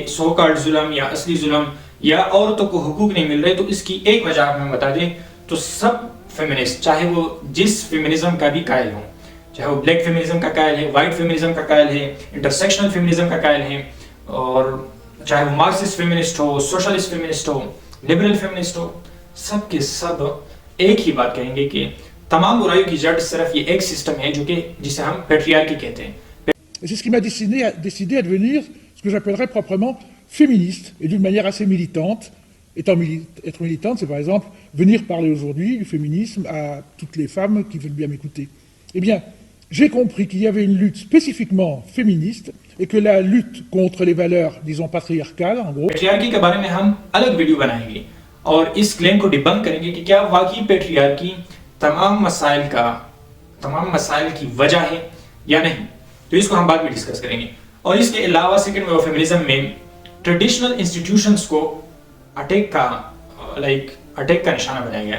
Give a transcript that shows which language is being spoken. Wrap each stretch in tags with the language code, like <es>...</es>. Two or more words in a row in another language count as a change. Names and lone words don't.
<en>so called</en> <ur>ظلم یا اصلی ظلم, یا عورتوں کو حقوق نہیں مل رہے, تو اس کی ایک وجہ آپ ہمیں بتا دیں تو سب فیمنسٹ, چاہے وہ جس فیمنزم کا بھی قائل ہوں, چاہے وہ</ur> <en>black feminism</en> <ur>کا قائل ہے,</ur> <en>white feminism</en> <ur>کا قائل ہے,</ur> <en>intersectional feminism</en> <ur>کا قائل ہے, اور چاہے وہ</ur> <en>Marxist feminist</en> <ur>ہو,</ur> <en>socialist feminist</en> <ur>ہو,</ur> <en>liberal feminist</en> <ur>ہو, سب کے سب ایک ہی بات کہیں گے کہ تمام برائیوں کی جڑ صرف یہ ایک سسٹم ہے جو کہ جسے ہم پیٹریارکی کہتے ہیں.</ur> <fr>Et c'est ce qui m'a décidé à devenir ce que j'appellerais proprement féministe, et d'une manière assez militante. Être militante, c'est par exemple venir parler aujourd'hui du féminisme à toutes les femmes qui veulent bien m'écouter. Eh bien, j'ai compris qu'il y avait une lutte spécifiquement féministe, et que la lutte contre les valeurs, disons, patriarcales, en gros...</fr> <ur>پیٹریارکی کے بارے میں ہم الگ ویڈیو بنائیں گے اور اس کلیم کو ڈیبنک کریں گے کہ کیا واقعی پیٹریارکی تمام مسائل کی وجہ ہے یا نہیں. تو اس کو ہم بعد میں ڈسکس کریں گے. اور اس کے علاوہ</ur> <en>second wave of feminism</en> <ur>میں</ur> <en>traditional institutions</en> <ur>کو اٹیک کا نشانہ بنایا گیا.</ur>